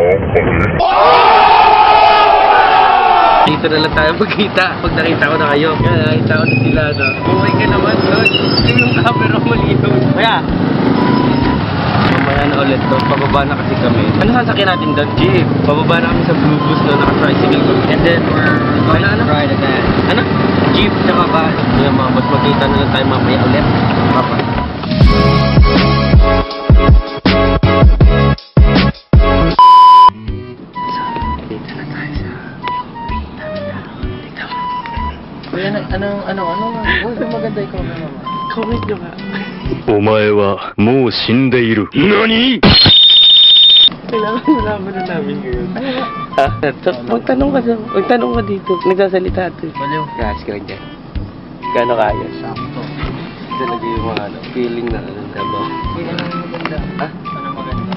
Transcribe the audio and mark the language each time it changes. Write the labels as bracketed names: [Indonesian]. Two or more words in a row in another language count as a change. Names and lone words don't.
[Filipino] Dito na lang tayo magkita. Pag nakita ko na kayo. Kaya nakita ko na sila, Buhay ka naman, Lord. Yung camera malinaw. Kaya, mamaya na ulit, Pababa na kasi kami. Ano sasakyan natin doon? Jeep. Pababa na kami sa Blue Bus, naka-tricycle ko. [English] And then, we're going to ride again. [Filipino] Ano? Jeep, tsaka van. Yung mga boss, magkita na lang tayo mamaya ulit. Papa. Ano? Uy, maganda yung comment naman. Comment nyo nga. [Japanese] お前はもう死んでいる。何? [Filipino] Kailangan malaman na namin ngayon. Magtanong ka dito. Nagsasalita ito. Baliw. Gas ka lang dyan. Gano'n kaya? Sakto. Talaga yung mga feeling na trabaho. Ano maganda? Ano maganda?